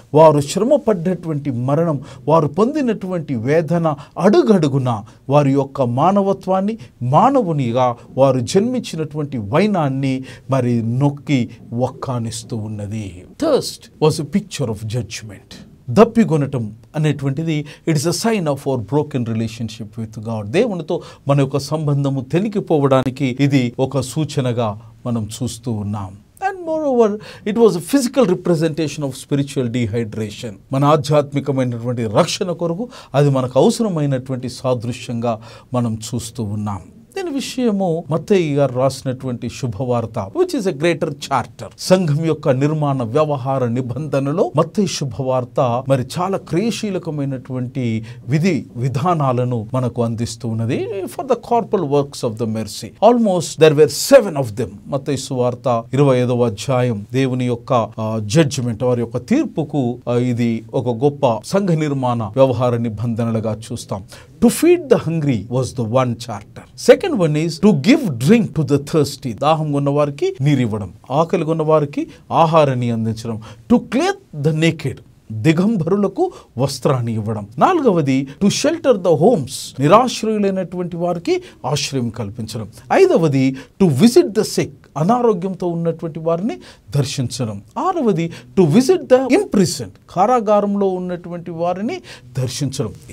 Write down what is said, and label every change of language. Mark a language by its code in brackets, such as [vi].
[te] వారు శ్రమ పడ్డటువంటి మరణం, వారు పొందినటువంటి వేదన అడుగడుగున వారి యొక్క మానవత్వాన్ని, మానవునిగా వారు జన్మించినటువంటి వైనాన్ని మరి నొక్కి వక్కానిస్తూ ఉన్నది. Thirst was a picture of judgement. [en] దప్పిగొనటం అనేటువంటిది it is a sign of our broken relationship with God. [te] దేవునితో మన యొక్క సంబంధము తెనికిపోవడానికి ఇది ఒక సూచనగా మనం చూస్తూ ఉన్నాం. [en] And moreover, it was a physical representation of spiritual dehydration. [te] మన ఆధ్యాత్మికమైనటువంటి రక్షణ కొరకు అది మనకు అవసరమైనటువంటి సాదృశ్యంగా మనం చూస్తూ ఉన్నాం. దీని విషయము మత్తయి గారు రాసినటువంటి శుభవార్త, which is a greater charter, సంఘం యొక్క నిర్మాణ వ్యవహార నిబంధనలో మత్తయి శుభవార్త మరి చాలా క్రియాశీలకమైనటువంటి విధి విధానాలను మనకు అందిస్తూ ఉన్నది. [en] For the corporal works of the mercy, almost there were 7 of them. [te] మత్తయి సువార్త 25వ అధ్యాయం దేవుని యొక్క జడ్జిమెంట్, వారి యొక్క తీర్పుకు ఇది ఒక గొప్ప సంఘ నిర్మాణ వ్యవహార నిబంధనలుగా చూస్తాం. [en] To feed the hungry was the one charter. Second one is to give drink to the thirsty. [te] దాహం ఉన్న వారికి నీరివ్వడం, ఆకలి ఉన్న వారికి ఆహారాన్ని అందించడం. [en] To clothe the naked, దిగంబరులకు వస్త్రాన్ని ఇవ్వడం. [te] 4వది టు షెల్టర్ ద హోమ్స్, నిరాశ్రయులైనటువంటి వారికి ఆశ్రయం కల్పించడం. 5వది టు విజిట్ ద సిక్, అనారోగ్యంతో ఉన్నటువంటి వారిని దర్శించడం. 6వది టు విజిట్ ద ఇంప్రిసన్డ్, కారాగారంలో ఉన్నటువంటి వారిని దర్శించడం.